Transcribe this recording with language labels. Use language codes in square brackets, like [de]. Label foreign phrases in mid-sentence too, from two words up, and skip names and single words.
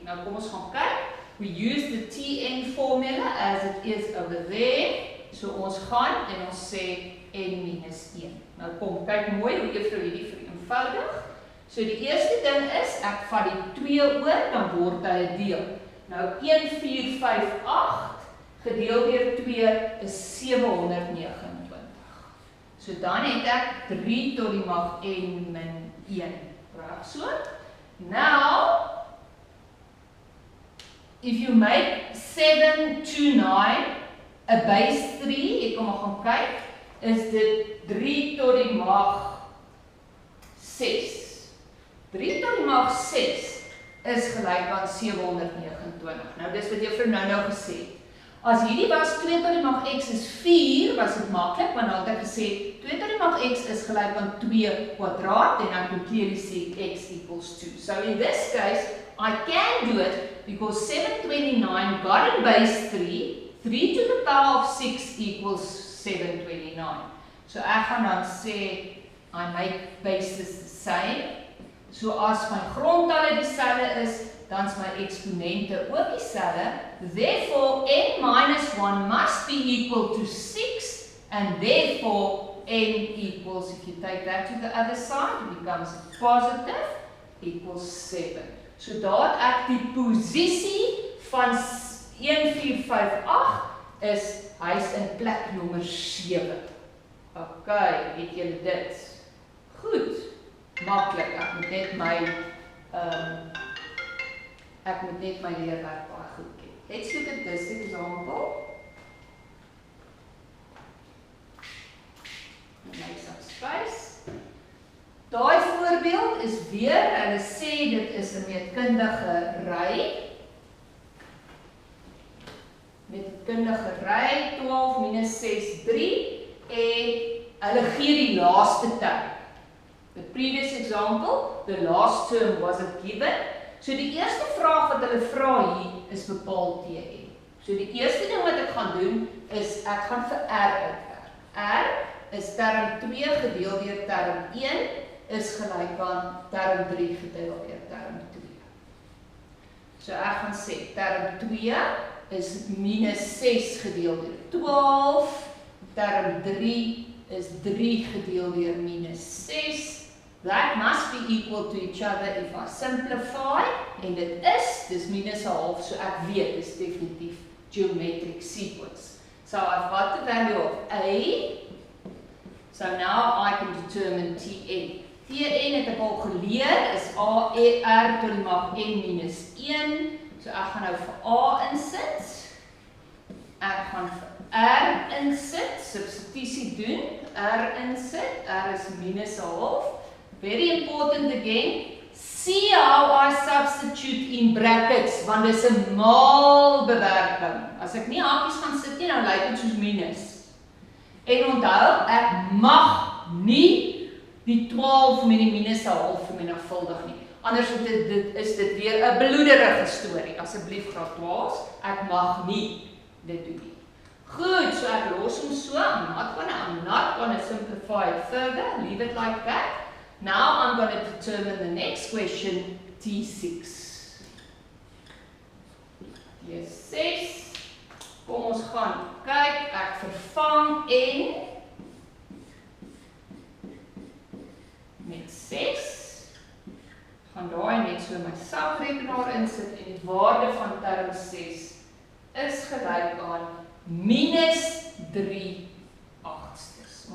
[af] Nou kom ons gaan kyk. [en] We use the Tn formula as it is over there. [af] So ons gaan en ons sê n minus 1. Nou kom, kyk mooi hoe juffrou hierdie vereenvoudig. So die eerste ding is, ek vat die 2 oor, dan word hy 'n deel. Nou 1458 gedeel deur 2 is 729. So dan het ek 3 tot die mag n min 1. Reg so? [en] Now, if you make 7 to 9 a base 3, [af] ek kom maar gaan kyk, is dit 3 tot die mag 6. 3 tot die mag 6 is gelyk aan 729. Nou dis wat juffrou nou gesê het. As hierdie was 2 tot die mag x is 4, was dit maklik, want dan het ek gesê 2 tot die mag x is gelyk aan 2 kwadraat, en dan kan [en] clearly see x equals 2. So in this case, I can do it because 729 got in base 3, 3 to the power of 6 equals 729. [af] So ek gaan dan sê, [en] I make bases the same. [af] So as my grondtalle dieselfde is, dan is my eksponente ook dieselfde. [en] Therefore, n minus 1 must be equal to 6, and therefore n equals, if you take that to the other side, it becomes positive, equals 7. [af] So daar het ek die posisie van 1458 is, hy is in plek nommer 7. Ok, het julle dit? Goed, maklik, ek moet net my leerwerk baie goed ken. [en] Let's look at this example. Make some space. [af] Daai voorbeeld is weer, hulle sê dit is 'n meetkundige ry. Meetkundige ry 12 minus 6, 3 en hulle gee die laaste term. [en] The previous example, the last term wasn't given. [af] So die eerste vraag wat hulle vra hier is bepaal Tn. So die eerste ding wat ek gaan doen, is ek gaan vir R uitwerk. R is term 2 gedeel deur term 1, is gelyk aan term 3 gedeel deur term 2. So ek gaan sê, term 2 is minus 6 gedeel deur 12, term 3 is 3 gedeel deur minus 6. [en] That must be equal to each other if I simplify, [af] en dit is, dis minus 1 half, so ek weet, dis definitief [en] geometric sequence. So I've got the value of A, so now I can determine Tn. [af] Tn het ek al geleer, is R tot die mag n minus 1, so ek gaan nou vir A insit, ek gaan vir R insit, substitutie doen, R insit, R is minus 1 half. [en] Very important again, see how I substitute in brackets, [af] want dis 'n maalbewerking. As ek nie hakies gaan sit nie, dan lyk dit soos minus. En onthou, ek mag nie die 12 met die minus 1 half vermenigvuldig nie. Anders is dit weer 'n bloederige storie. Asseblief graad 12, ek mag nie dit doen nie. Goed, so ek los hom so, [en] I'm not gonna simplify it further, leave it like that. Now I'm going to determine the next question, T6. T6. [af] Kom ons gaan kyk, ek vervang n met 6. Gaan daai net so my sakrekenaar insit en die waarde van term 6 is gelyk aan minus 3/8.